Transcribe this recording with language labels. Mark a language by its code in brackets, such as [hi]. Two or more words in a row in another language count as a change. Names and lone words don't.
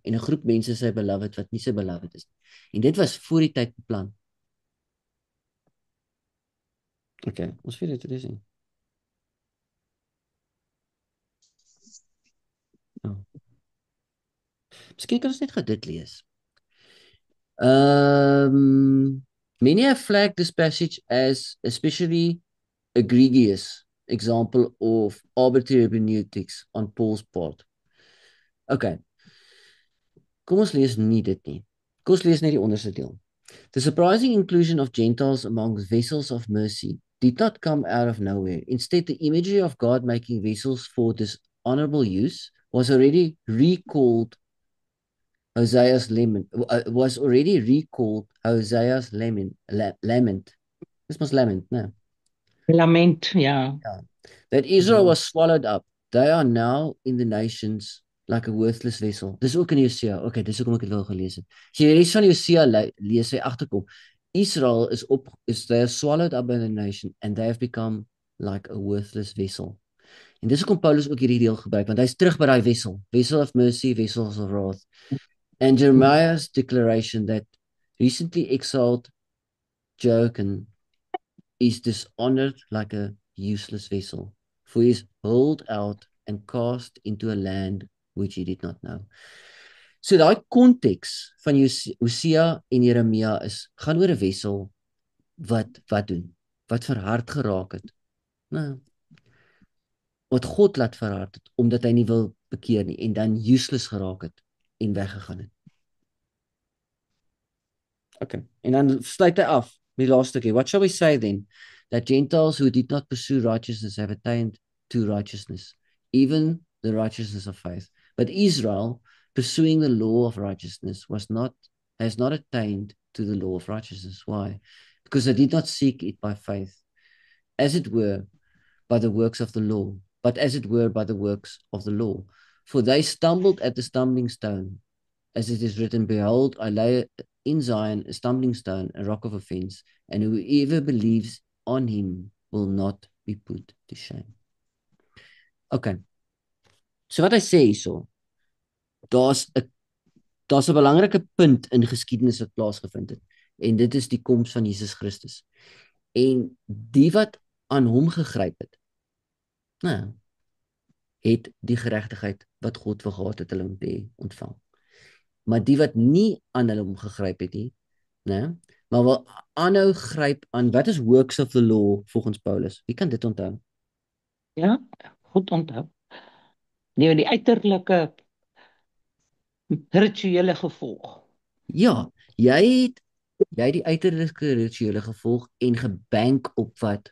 [af] En 'n groep mense sy beloved wat nie sy beloved is nie. En dit was voor die tyd beplan. Okay, ons weet dit is nie. Miskien kan ons net gou dit lees. [en] Many have flagged this passage as especially egregious example of arbitrary hermeneutics on Paul's part. [af] Okay. Kom ons lees nie dit nie. Kom ons lees net die onderste deel. [en] The surprising inclusion of Gentiles among vessels of mercy did not come out of nowhere. Instead, the imagery of God making vessels for this honorable use was already recalled Hosea's lament. This must lament, no? [af] Lament, ja. [en] That Israel was swallowed up. They are now in the nations like a worthless vessel. [af] Dis ook in Hosea. Okay, dis hoekom ek dit wil gelees het. As jy die res van Hosea lees, hy agterkom. [en] Israel is they are swallowed up by the nation and they have become like a worthless vessel. [af] En dis hoekom Paulus ook hierdie deel gebruik, want hy's terug by daai vessel. [en] Vessel of mercy, vessels of wrath. And Jeremiah's declaration that recently exiled Joachim is dishonored like a useless vessel, for he is hurled out and cast into a land which he did not know. [af] So daai konteks van Hosea en Jeremia gaan oor 'n wessel wat doen, wat verhard geraak het. Nou, wat God laat verhard het, omdat hy nie wil bekeer nie, en dan useless geraak het en weggegaan het. Okay, en dan sluit hy af met die laaste stukkie. [en] What shall we say then? That Gentiles who did not pursue righteousness have attained to righteousness, even the righteousness of faith. But Israel, pursuing the law of righteousness, has not attained to the law of righteousness. Why? Because they did not seek it by faith, as it were, by the works of the law, but as it were by the works of the law. For they stumbled at the stumbling stone, as it is written, behold, I lay in Zion a stumbling stone, a rock of offense, and whoever believes on him will not be put to shame. Okay. [af] So wat hy sê hierso, daar's 'n belangrike punt in geskiedenis wat plaasgevind het, en dit is die koms van Jesus Christus. En die wat aan hom gegryp het, nou, het die geregtigheid wat God vir gehad het hulle om te ontvang. Maar die wat nie aan hulle gegryp het nie, né? Maar wil aanhou gryp aan wat is [en] works of the law [af] volgens Paulus? Wie kan dit onthou? Ja, goed onthou. Die uiterlike rituele gevolg. Ja, jy het die uiterlike rituele gevolg en gebank op wat?